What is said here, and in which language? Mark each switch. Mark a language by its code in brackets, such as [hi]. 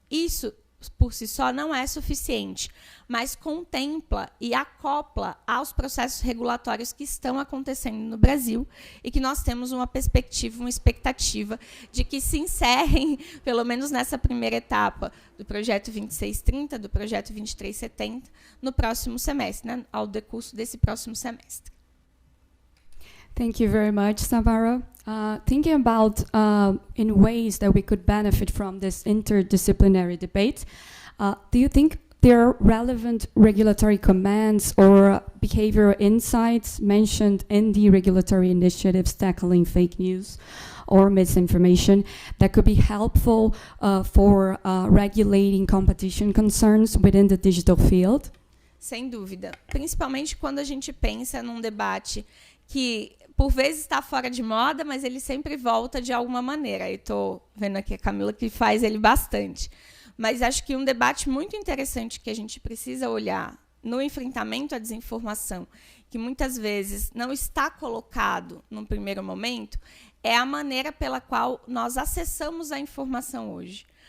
[pt] Isso, por si só, não é suficiente, mas contempla e acopla aos processos regulatórios que estão acontecendo no Brasil e que nós temos uma perspectiva, uma expectativa de que se encerrem, pelo menos nessa primeira etapa do projeto 2630, do projeto 2370, no próximo semestre, né, ao decurso desse próximo semestre. [en] Thank you very much, Samara. Thinking about in ways that we could benefit from this interdisciplinary debate, do you think there are relevant regulatory commands or behavioral insights mentioned in the regulatory initiatives tackling fake news or misinformation that could be helpful for regulating competition concerns within the digital field? [pt] Sem dúvida. Principalmente quando a gente pensa num debate que, por vezes, está fora de moda, mas ele sempre volta de alguma maneira. Eu estou vendo aqui a Camila que faz ele bastante. Mas acho que um debate muito interessante que a gente precisa olhar no enfrentamento à desinformação, que muitas vezes não está colocado num primeiro momento, é a maneira pela qual nós acessamos a informação hoje.